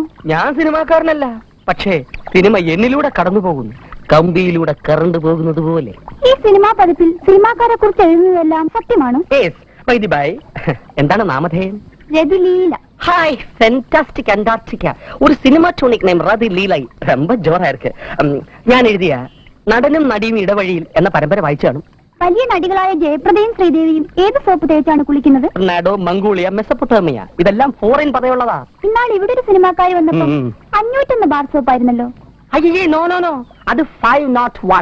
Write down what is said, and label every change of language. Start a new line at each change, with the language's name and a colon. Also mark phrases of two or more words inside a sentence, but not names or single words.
Malayalam: ഞാൻ സിനിമാക്കാരനല്ല, പക്ഷേ സിനിമ എന്നിലൂടെ കടന്നു പോകുന്നു, കമ്പിയിലൂടെ കറണ്ട് പോകുന്നത് പോലെ. ഈ സിനിമാ പതിപ്പിൽ സിനിമാക്കാരെ കുറിച്ച് എഴുതുന്നതെല്ലാം സത്യമാണോ? എന്താണ് നാമധേയം? രതിലീല.
English: Hi, fantastic Antarctica.
Malayalam: ഒരു
English: cinematonic name
Malayalam: രതിലീലൈ.
Tamil: ரொம்ப ஜோரா இருக்கு.
Malayalam: ഞാൻ എഴുതിയ നടനും നടിയും ഇടവഴിയിൽ എന്ന പരമ്പര വായിച്ചാണ്. വലിയ നടികളായ ജയപ്രദയും ശ്രീദേവിയും ഏത് സോപ്പ് തേച്ചാണ് കുളിക്കുന്നത്? നാഡോ, മംഗോളിയ, മെസ്സപ്പൊട്ടേമിയ, ഇതെല്ലാം ഫോറിൻ പദമുള്ളതാ. ഇന്നാൾ ഇവിടെ ഒരു സിനിമാക്കാരി വന്നപ്പോ ഉം. 501 ബാർ സോപ്പ് ആയിരുന്നല്ലോ. അയ്യേ,
English: no no no,
Malayalam: അത് 501.